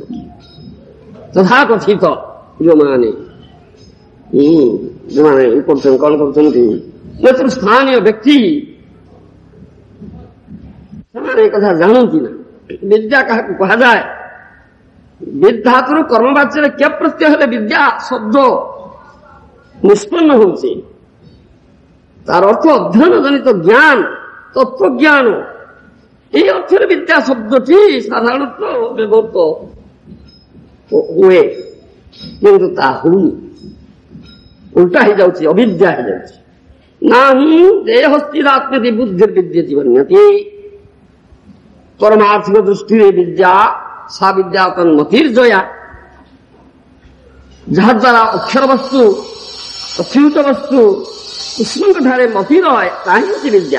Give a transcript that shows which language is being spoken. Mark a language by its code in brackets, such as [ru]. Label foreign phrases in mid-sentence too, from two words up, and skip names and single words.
[or] ତଥାକଥିତ ଯେଉଁମାନେ କରୁଛନ୍ତି, କଣ କରୁଛନ୍ତି, ନେତୃସ୍ଥାନୀୟ ବ୍ୟକ୍ତି, ସେମାନେ ଏ କଥା ଜାଣନ୍ତି ନା। ବିଦ୍ୟା କାହାକୁ କୁହାଯାଏ? ବିଦ୍ଧାତୁରୁ କର୍ମବାଚ୍ୟରେ କେ ପ୍ରତ୍ୟୟ ହେଲେ ବିଦ୍ୟା ଶବ୍ଦ ନିଷ୍ପନ୍ନ ହଉଛି। ତାର ଅର୍ଥ ଅଧ୍ୟୟନ ଜନିତ ଜ୍ଞାନ, ତତ୍ତ୍ୱଜ୍ଞାନ। [bn] এই অর্থের বিদ্যা শব্দটি সাধারণত ব্যবহৃত [or] ହୁଏ, କିନ୍ତୁ ତାହା ହଉନି, ଉଲ୍ଟା ହେଇଯାଉଛି, ଅବିଦ୍ୟା ହେଇଯାଉଛି। [sa] ନାହିଁ ଦେହସ୍ଥିରାତ୍ମତି ବୁଦ୍ଧିର୍ବିଦ୍ୟତି ବନ୍ୟତି। [or] ପରମାର୍ଥିକ ଦୃଷ୍ଟିରେ [sa] ବିଦ୍ୟା ସା ବିଦ୍ୟା ତନ୍ମତିର୍ଜୟା, [or] ଯାହାଦ୍ୱାରା ଅକ୍ଷର ବସ୍ତୁ ଅଚ୍ୟୁତ ବସ୍ତୁ କୃଷ୍ଣଙ୍କଠାରେ ମତି ରହେ, ତାହା ହେଉଛି ବିଦ୍ୟା।